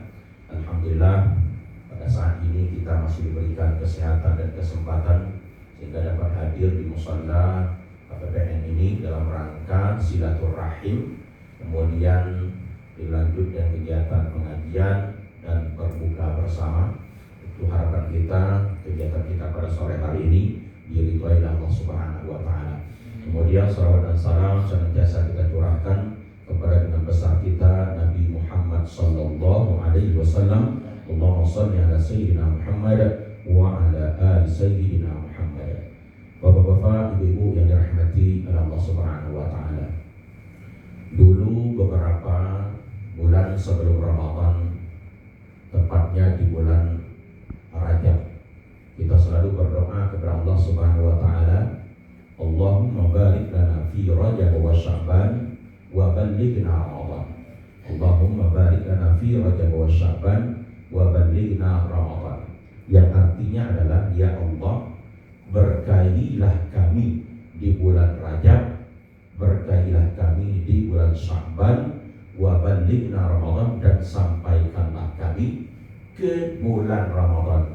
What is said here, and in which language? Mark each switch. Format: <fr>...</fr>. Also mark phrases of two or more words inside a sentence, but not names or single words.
<id>Alhamdulillah pada saat ini kita masih diberikan kesehatan dan kesempatan sehingga dapat hadir di musala KPPN ini dalam rangka silaturahim, kemudian dilanjut dengan kegiatan pengajian dan berbuka bersama. Itu harapan kita, kegiatan kita pada sore hari ini diridhoi Allah</id> <ar>سبحانه وتعالى.</ar> <id>Kemudian salawat dan salam senantiasa kita curahkan kepada Imam besar kita Nabi Muhammad</id> <ar>صلى الله عليه وسلم. اللهم صل على سيدنا محمد وعلى آل سيدنا محمد.</ar> <id>Bapak-bapak, ibu-ibu yang dirahmati Allah</id> <ar>سبحانه وتعالى.</ar> <id>Dulu beberapa bulan sebelum Ramadan, tepatnya di bulan Rajab, kita selalu berdoa kepada Allah</id> <ar>سبحانه وتعالى, اللهم بارك لنا في رجب وشعبان وبلغنا رمضان. اللهم بارك لنا في رجب وشعبان وبلغنا رمضان.</ar> <id>Yang artinya adalah, ya Allah, berkahilah kami di bulan Rajab, berkahilah kami di bulan Sya'ban,</id> <ar>وبلغنا رمضان,</ar> <id>dan sampaikanlah kami ke bulan Ramadan.</id>